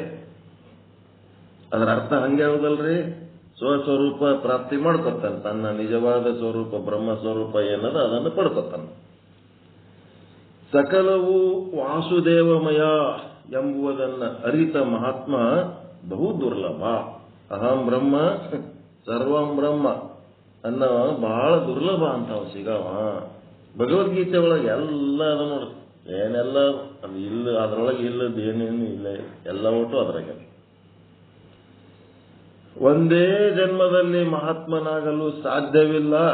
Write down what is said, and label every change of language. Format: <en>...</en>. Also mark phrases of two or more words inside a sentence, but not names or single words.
<kn>ಅದರ ಅರ್ಥ ಹಂಗೆ ಹೌದಲ್ರಿ, ಸ್ವಸ್ವರೂಪ ಪ್ರಾಪ್ತಿ ಮಾಡ್ಕೊತಾನೆ, ತನ್ನ ನಿಜವಾದ ಸ್ವರೂಪ ಬ್ರಹ್ಮ ಸ್ವರೂಪ ಏನದ ಅದನ್ನು ಪಡ್ಕೊತಾನೆ. ಸಕಲವು ವಾಸುದೇವಮಯ ಎಂಬುದನ್ನ ಅರಿತ ಮಹಾತ್ಮ ಬಹು ದುರ್ಲಭ.</kn> <sa>ಅಹಂ ಬ್ರಹ್ಮ ಸರ್ವಂ ಬ್ರಹ್ಮ</sa> <kn>ಅನ್ನೋ ಬಹಳ ದುರ್ಲಭ ಅಂತಾವ ಸಿಗವ. ಭಗವದ್ಗೀತೆ ಒಳಗೆ ಎಲ್ಲ ಅದ ನೋಡ್ರಿ, ಏನೆಲ್ಲ ಅದು ಇಲ್ಲ, ಅದ್ರೊಳಗೆ ಇಲ್ಲದ ಏನೇನು ಇಲ್ಲ, ಎಲ್ಲ ಒಟ್ಟು ಅದ್ರಾಗ. ಒಂದೇ ಜನ್ಮದಲ್ಲಿ ಮಹಾತ್ಮನಾಗಲು ಸಾಧ್ಯವಿಲ್ಲ.</kn>